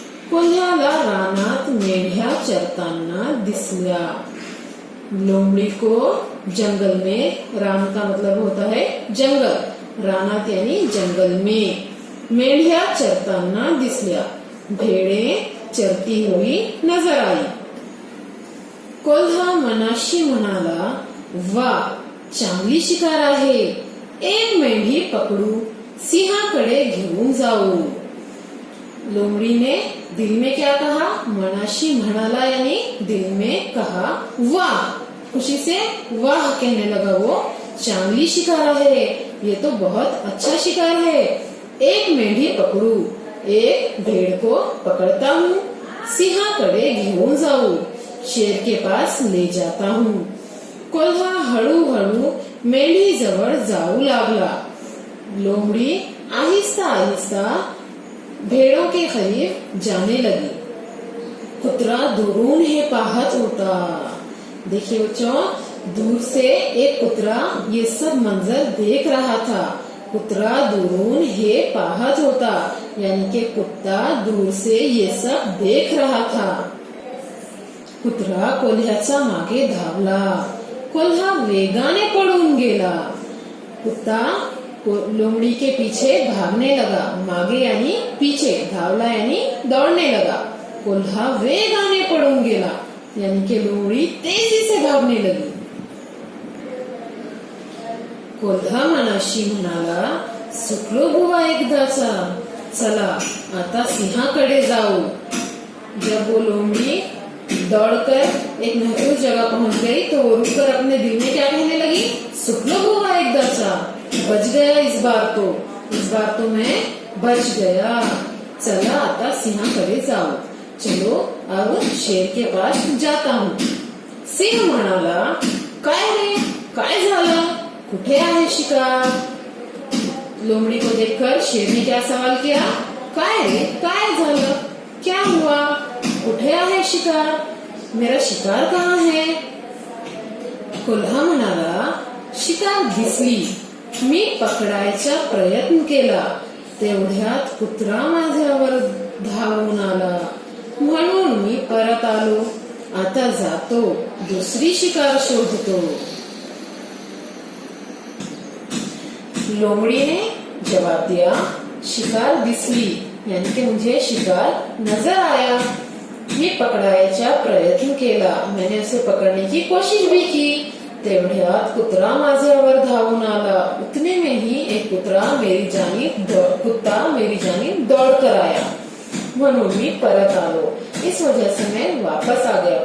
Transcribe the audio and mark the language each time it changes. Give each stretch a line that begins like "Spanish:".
Marathi: कोल्ह्याला रानात मेंढ्या चरताना दिसल्या।
Hindi: लोमड़ी को जंगल में, रान का मतलब होता है जंगल, रानात यानी जंगल में,
Marathi: मेंढ्या चरताना दिसल्या,
Hindi: भेड़े चरती हुई नजर आई।
Marathi: कोल्हा मनाशी म्हणाला, वाह, चांगली शिकार आहे, एक मेंढी पकडू, सिंहाकडे घेऊन जाऊ।
Hindi: लोमड़ी ने दिल में क्या कहा?
Marathi: मनाशी म्हणाला
Hindi: यानी दिल में कहा वाह, खुशी से वाह कहने लगा वो। चांगली शिकार है, ये तो बहुत अच्छा शिकार है।
Marathi: एक मेंढी पकड़ू,
Hindi: एक भेड़ को पकड़ता हूँ,
Marathi: सिंहाकडे घेऊन जाऊ,
Hindi: शेर के पास ले जाता हूँ।
Marathi: कोल्हा हळूहळू मेंढी जवळ जाऊ लागला।
Hindi: लोमड़ी आहिस्ता आहिस्ता भेड़ों के करीब जाने लगी।
Marathi: कुत्रा दुरून हे पाहत होता।
Hindi: देखिए बच्चों, दूर से एक कुत्रा ये सब मंजर देख रहा था।
Marathi: कुत्रा दुरून हे पाहत होता,
Hindi: यानी कि कुत्ता दूर से ये सब देख रहा था।
Marathi: कुत्रा कोल्ह्याच्या मागे धावला। कोल्हा वेगाने पळून गेला।
Hindi: कुत्ता लोमड़ी के पीछे भागने लगा। मागे यानी पीछे, धावला यानी दौड़ने लगा।
Marathi: कोल्हा वेगाने पळून गेला,
Hindi: यानी कि लोमड़ी तेजी से भागने लगी।
Marathi: कोल्हा मनाशी म्हणाला, सुटलो बुवा एकदाचा, चला आता सिंहाकडे जाऊ।
Hindi: जब वो लोमड़ी दौड़कर एक महफूज जगह पहुंच गई तो वो रुककर अपने दिल में क्या कहने लगी?
Marathi: सुटलो बुवा एकदाचा,
Hindi: बच गया इस बार तो मैं बच गया।
Marathi: चला आता सिंहाकडे जाऊ,
Hindi: चलो अब शेर के पास जाता हूँ।
Marathi: सिंह म्हणाला, काय रे, काय झालं, कुठे आहे शिकार?
Hindi: लोमड़ी को देखकर शेर ने क्या सवाल किया?
Marathi: काय रे, काय झालं,
Hindi: क्या हुआ,
Marathi: कुठे आहे शिकार,
Hindi: मेरा शिकार कहाँ है?
Marathi: कोल्हा म्हणाला, शिकार दिसली, मी पकडायचा प्रयत्न केला, तेवढ्यात कुत्रा माझ्यावर धावून आला, म्हणून मी परत आलो, आता जातो, दुसरी शिकार शोधतो।
Hindi: लोमड़ी ने जवाब दिया,
Marathi: शिकार दिसली,
Hindi: यानी कि मुझे शिकार नजर आया,
Marathi: मी पकडायचा प्रयत्न केला,
Hindi: मैंने उसे पकड़ने की कोशिश भी की,
Marathi: तेवढ्यात कुत्रा माझ्यावर धावून आला,
Hindi: उतने में ही एक कुत्ता मेरी जानिब दौड़ कर आया,
Marathi: म्हणून मी परत आलो,
Hindi: इस वजह से मैं वापस आ गया।